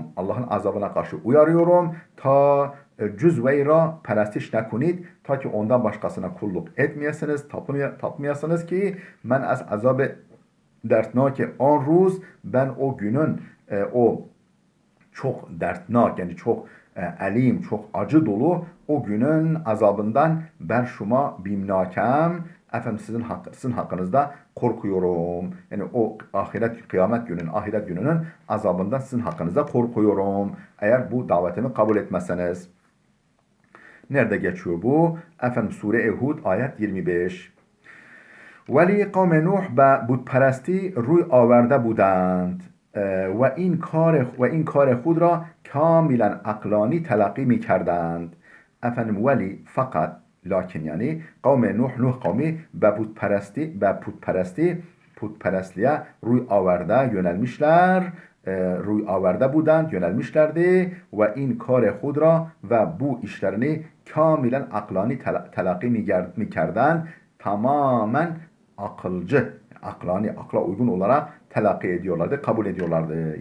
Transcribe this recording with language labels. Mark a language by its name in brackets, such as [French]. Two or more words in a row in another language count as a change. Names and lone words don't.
[Turkish] Allah'ın azabına karşı uyarıyorum. [Persian] تا جز او را پرستش نکنید [Turkish] ta ki ondan başkasına kulluk etmeyesiniz, tapmayasınız ki [Persian] من از عذاب دردناک آن روز [Turkish] ben o günün o çok dertnak yani çok elim, çok acı dolu o günün azabından ben [Persian] شما بیمناکم [Turkish] efendim sizin hakkınızda korkuyorum. Yani o ahiret gününün azabından sizin hakkınızda korkuyorum. Eğer bu davetimi kabul etmezseniz. Nerede geçiyor bu? Efendim Sure-i Hud ayet 25. [Persian] ولی قوم نوح به بتپرستی روی آورده بودند و این کار خود را کاملا عقلانی تلقی می کردند. [Turkish] efendim ولی fakat lakin yani [Persian] قوم نوح قومی به [Turkish] putperestliğe [Persian] روی آورده [Turkish] yönelmişler, [Persian] روی آورده بودند [Turkish] yönelmişlerdi ve [Persian] این کار خود را [Turkish] ve bu işlerini [Persian] کاملا عقلانی تلقی می کردند [Turkish] tamamen akılcı, akla uygun olarak telakki ediyorlardı, kabul ediyorlardı.